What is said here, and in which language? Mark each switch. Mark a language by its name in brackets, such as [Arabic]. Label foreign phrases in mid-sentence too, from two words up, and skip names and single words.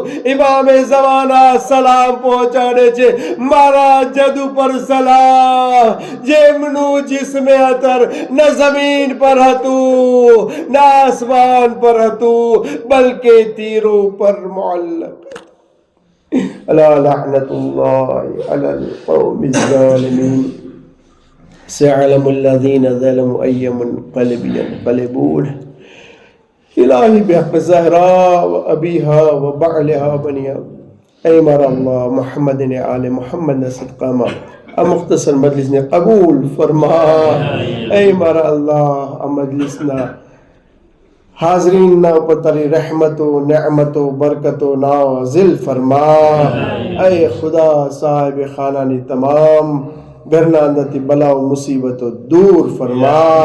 [Gujarati] ઇમામે ઝમાના સલામ પહોંચાડે છે, મારા જદ ઉપર સલામ, જેમનું જિસ્મે અતર ન જમીન પર હતું, ન આસમાન પર હતું, બલકે તીરો પર મુઅલ્લક. [Arabic] ألا لعنة الله على القوم الظالمين. سيعلم الذين ظلموا أي منقلب ينقلبون. إلهي بحق الزهراء وأبيها وبعلها بنيها. أي مر الله محمد آل محمد صدقا [Gujarati] આ મુખ્તસર મજલિસને કબૂલ ફરમા. એ મારા અલ્લાહ, આ મજલિસના હાજરીનના ઉપર તારી રહેમતો, નેમતો, બરકતો નાઝિલ ફરમા. એ ખુદા, સાહેબ ખાનાની તમામ ઘરના અંદરથી બલાઓ, મુસીબતો દૂર ફરમા.